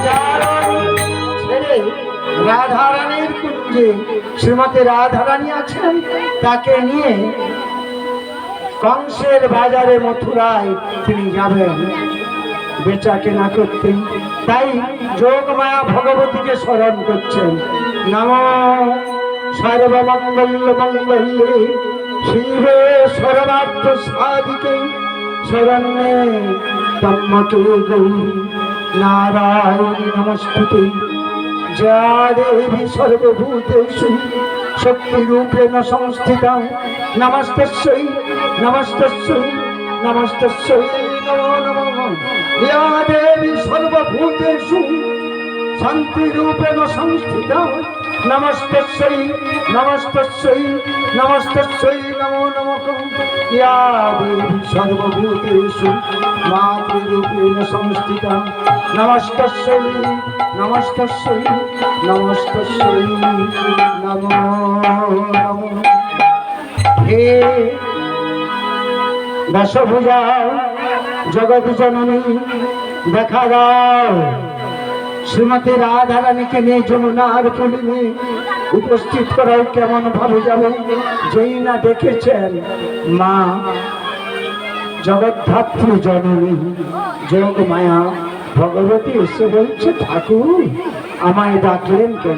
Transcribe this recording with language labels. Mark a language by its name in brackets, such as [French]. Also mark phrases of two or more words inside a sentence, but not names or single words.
[Bangla] ছেড়ে রাধারানীর কুঞ্জে শ্রীমতী রাধারানী আছেন, তাকে নিয়ে কংসের বাজারে মথুরায় তিনি যাবেন বেচা কেনা করতে। তাই যোগমায়া ভগবতীকে স্মরণ করছেন। [Sanskrit] নম সর্বমঙ্গল মঙ্গলে শিবে সর্বার্থ সাধিকে শরণ্যে ত্র্যম্বকে গৌরী নারায়ণী নমস্তুতে। যা দেবী সর্বভূতেষু শক্তিরূপেণ সংস্থিতা, নমস্তস্যৈ নমস্তস্যৈ নমস্তস্যৈ নমো নমঃ। या देवी सर्वभूतेषु शान्तिरूपेण संस्थिता, नमस्तस्यै नमस्तस्यै नमस्तस्यै नमो नमः। या देवी सर्वभूतेषु मातृरूपेण संस्थिता, नमस्तस्यै नमस्तस्यै नमस्तस्यै नमो नमः। [Bangla] হে দশভুজা জগত জননী দেখা দাও, শ্রীমতী রাধারানীকে নিয়ে যমুনার পুলিনে উপস্থিত করাও কেমন ভাবে যাবে। যেই না দেখেছেন মা জগদ্ধাত্রী জননী যোগ মায়া ভগবতী এসে বলছে, ঠাকুর আমায় ডাকলেন কেন?